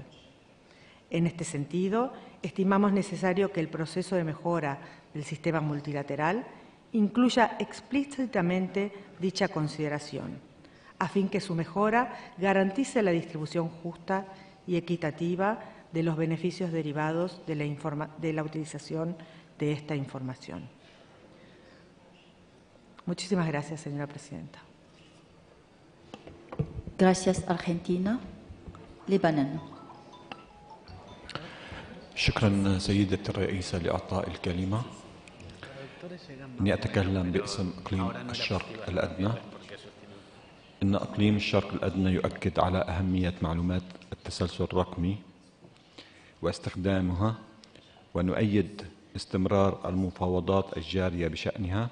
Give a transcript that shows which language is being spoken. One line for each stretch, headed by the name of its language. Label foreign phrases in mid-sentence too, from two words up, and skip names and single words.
Spanish: En este sentido, estimamos necesario que el proceso de mejora del sistema multilateral incluya explícitamente dicha consideración, a fin que su mejora garantice la distribución justa y equitativa de los beneficios derivados de la utilización de esta información. Muchísimas gracias, señora presidenta. Gracias, Argentina.
Arabic: لبنان. شكرا سيدة الرئيسة لإعطاء الكلمة. إني أتكلم باسم إقليم الشرق الأدنى. إن إقليم الشرق الأدنى يؤكد على أهمية معلومات التسلسل الرقمي واستخدامها، ونؤيد استمرار المفاوضات الجارية بشأنها.